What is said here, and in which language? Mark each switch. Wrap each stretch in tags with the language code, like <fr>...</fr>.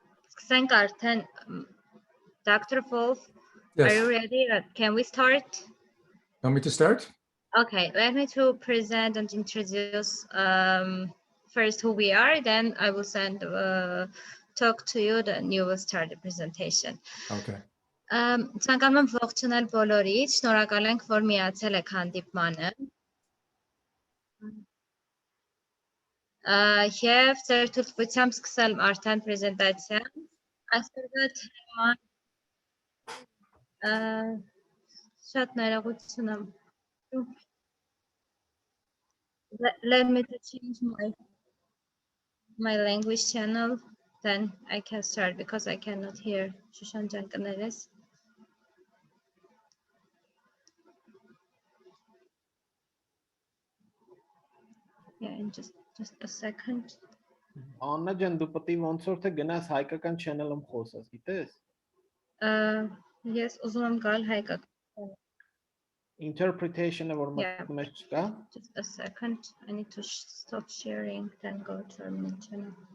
<hy>Սկսենք արդեն Dr.</hy> <en>Wolf, are Yes. you ready? Can we start? Want me to start? Okay, let me to present and introduce first who we are, then I will send talk to you, then you will start the presentation. Okay.</en> <hy>Ցանկանում եմ ողջունել բոլորիդ, շնորհակալ ենք, որ միացել եք հանդիպմանը։ Եվ ձեր թույլտվությամբ սկսել արդեն պրեզենտացիան։ Այսօրվա թեման շատ ներողություն եմ։</hy> <en>Let me to change my language channel, then I can start because I cannot hear Shushan Jankaneres. Yeah, in just a second.</en> <hy>Anna ջան, դու պետք է ոնց որ թե գնաս հայկական channel-ում խոսես, գիտես? Yes, ուզում եմ գալ հայկական։ Interpretation-ը որ</hy> <en>Yeah.</en> <hy>մեջ չկա։</hy> <en>Just a second. I need to stop sharing, then go to our main channel.</en>